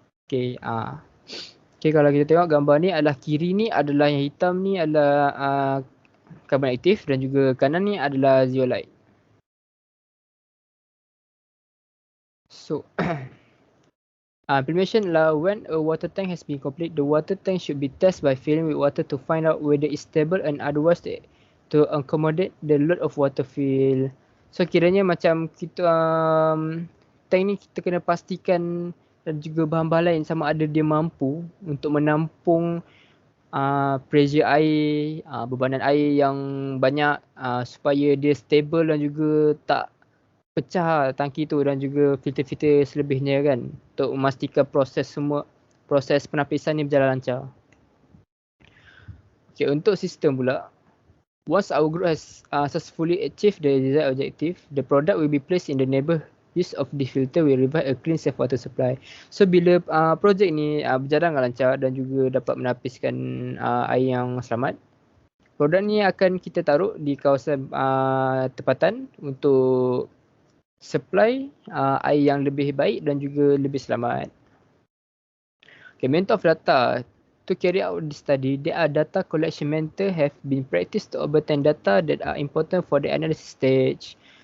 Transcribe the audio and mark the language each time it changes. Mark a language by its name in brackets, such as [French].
[Malay] Okey, okey, kalau kita tengok gambar ni adalah kiri ni adalah yang hitam ni adalah carbon aktif dan juga kanan ni adalah zeolite. [English] So implementation [Malay] adalah [English] when a water tank has been complete, the water tank should be tested by filling with water to find out whether it's stable and otherwise to accommodate the load of water fill. [Malay] So kiranya macam kita tank ni kita kena pastikan dan juga bahan-bahan lain sama ada dia mampu untuk menampung pressure air, bebanan air yang banyak supaya dia stable dan juga tak pecah tangki tu dan juga filter-filter selebihnya kan untuk memastikan proses penapisan ni berjalan lancar. [English] Okay, [Malay] untuk sistem pula, [English] once our group has successfully achieved the desired objective, the product will be placed in the neighbor use of the filter will provide a clean safe water supply. [Malay] So bila projek ni berjalan dengan lancar dan juga dapat menapiskan air yang selamat, produk ni akan kita taruh di kawasan tempatan untuk supply air yang lebih baik dan juga lebih selamat. [English] Okay, method of data. To carry out this study, there are data collection methods have been practiced to obtain data that are important for the analysis stage.